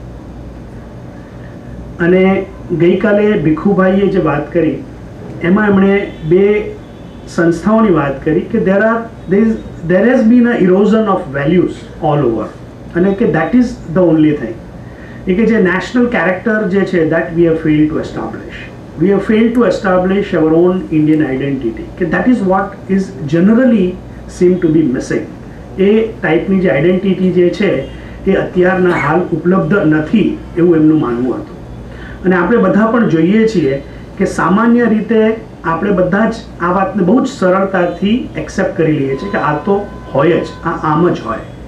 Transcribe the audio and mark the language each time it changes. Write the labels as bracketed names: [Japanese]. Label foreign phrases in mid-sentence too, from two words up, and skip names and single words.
[Gujarati] અને ગઈકાલે ભીખુભાઈએ જે વાત કરી એમાં એમણે બે સંસ્થાઓની વાત કરી કે [English] there has been a erosion of values all over, અને કે that is the only thing. [Gujarati] એ કે જે [English] national character [Gujarati] જે છે [English] that we have failed to establish. We have failed to establish our own Indian identity. કે that is what is generally seem to be missing. [Gujarati] એ ટાઈપની જે આઈડેન્ટિટી જે છે એ અત્યારના હાલ ઉપલબ્ધ નથી એવું એમનું માનવું હતું. અને આપણે બધા પણ જોઈએ છીએ કે સામાન્ય રીતે આપણે બધા જ આ વાતને બહુ જ સરળતાથી એક્સેપ્ટ કરી લઈએ છીએ કે આ તો હોય જ, આ આમ જ હોય.